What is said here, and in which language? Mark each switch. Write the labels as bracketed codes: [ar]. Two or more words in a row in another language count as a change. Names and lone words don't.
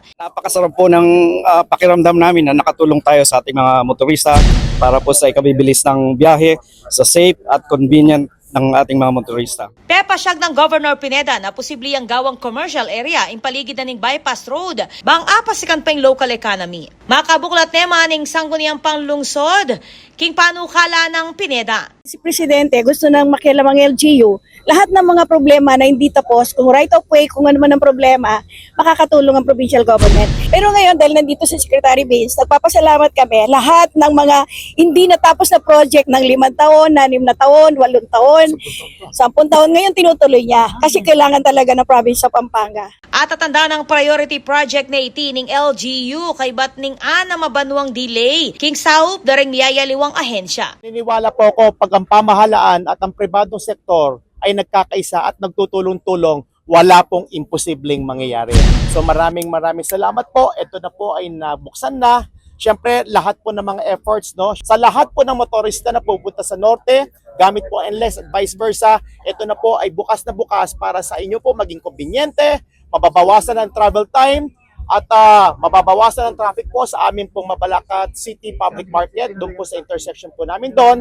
[tl] Napakasarap po ng pakiramdam namin na nakatulong tayo sa ating mga motorista para po sa ikabibilis ng biyahe, sa safe at convenient ng ating mga motorista. [pam] Pepasyag ng Governor Pineda na posible ang gawang [en] commercial area [pam] in paligid na ning bypass road, bang apasikan pa yung [en] local economy. [pam] Makabuklat nema ning sangguniang panglungsod, king panukala ng Pineda. [tl] Si Presidente gusto nang makialam ang LGU, lahat ng mga problema na hindi tapos, kung right of way, kung ano man ang problema, makakatulong ang provincial government. Pero ngayon, dahil nandito si Secretary Vince, nagpapasalamat kami, lahat ng mga hindi natapos na project ng 5 taon, 6 na taon, 8 taon, 10 taon, ngayon tinutuloy niya kasi kailangan talaga ng province sa Pampanga. [pam] At tatanda ng priority project na itining LGU kay batning ana mabanuang delay, king saup daring miyayaliwang ahensya. [tl] Niniwala po ako pag ang pamahalaan at ang pribadong sektor ay nagkakaisa at nagtutulong-tulong, wala pong imposibleng mangyayari. So maraming salamat po. Ito na po ay nabuksan na. Siyempre, lahat po ng mga efforts, no? Sa lahat po ng motorista na pupunta sa norte, gamit po NLEX at [en] vice versa, [tl] ito na po ay bukas na bukas para sa inyo po maging kumbinyente, mababawasan ang [en] travel time, [tl] at mababawasan ang traffic po sa amin pong Mabalacat City Public Market, doon po sa intersection po namin doon.